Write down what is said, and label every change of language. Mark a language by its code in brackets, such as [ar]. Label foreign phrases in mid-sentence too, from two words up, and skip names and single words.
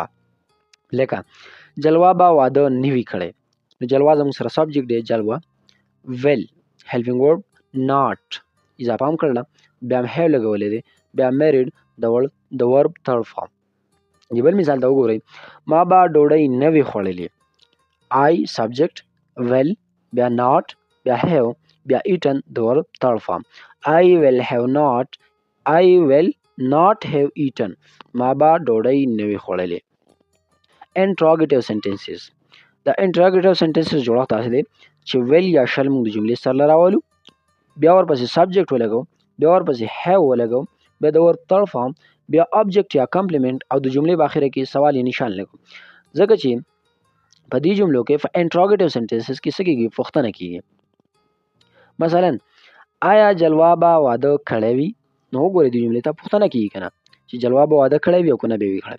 [ps] لکه جلوه به واده نه وي کړی، نو جلوه زموږ سره سبجیکټ دی، جلوه، [en] will helping verb, [ps] ناٹ اضافه هم کړله، بیا هم هیو لګولی دی، بیا میریډ د [en] verb third form. [ps] بل مثال ته وګورئ. ما به ډوډۍ نه وي خوړلې، [en] I subject, will بیا not بیا have بیا eaten د verb third form. I will not have eaten. [ps] ما با ډوډۍ نه وي خوړلې. [en] Interrogative sentences. [ps] د [en] interrogative sentences [ps] جوړښت داسې دی چې will یا shall موږ د جملې سره راولو، بیا ورپسې subject ولګو، بیا ورپسې have ولګو، بیا د [en] verb third form، [ps] بیا object یا complement او د جملې په اخره کې سوال یا نشان لګو. ځکه چې په دې جملو کې په [en] interrogative sentences [ps] کې څه کېږي؟ پوښتنه کېږي. مثلا آیا جلوا به واده کړی وي؟ نو وګورئ دې جملې ته پوښتنه کېږي که نه چې جلوا به واده کړی وي او که نه به وي کړی.